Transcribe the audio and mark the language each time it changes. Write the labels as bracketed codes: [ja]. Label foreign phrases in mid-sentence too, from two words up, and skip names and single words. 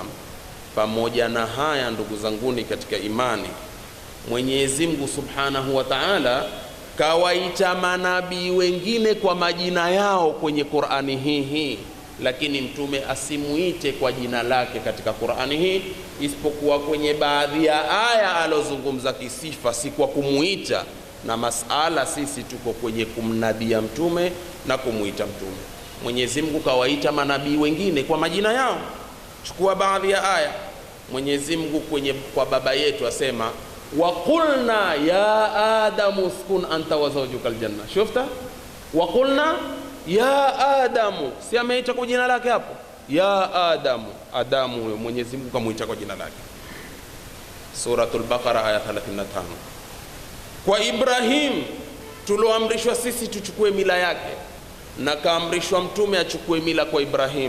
[sw] Pamoja na haya, ndugu zanguni katika imani, Mwenyezi Mungu [ar] سبحانه وتعالى [sw] kawaita manabii wengine kwa majina yao kwenye Qur'ani hii, lakini mtume asimuite kwa jina lake katika Qur'ani hii, isipokuwa kwenye baadhi ya aya alozungumza kisifa, si kwa kumuita. Na masala sisi tuko kwenye kumnadia mtume na kumuita mtume. Mwenyezi Mungu kawaita manabii wengine kwa majina yao. Chukua baadhi ya aya. Mwenyezi Mungu kwa baba yetu asema [ar] وقلنا يا آدم اسكن أنت وزوجك الجنة. [sw] Shufta? [ar] وقلنا يا آدم, [sw] si ameita kwa jina lake hapo? [ar] يا آدم, [sw] Adamu huyo Mwenyezi Mungu kamuita kwa jina lake. Suratul Baqara aya 35. Kwa Ibrahim tuloamrishwa sisi tuchukue mila yake, na kaamrishwa mtume achukue mila kwa Ibrahim.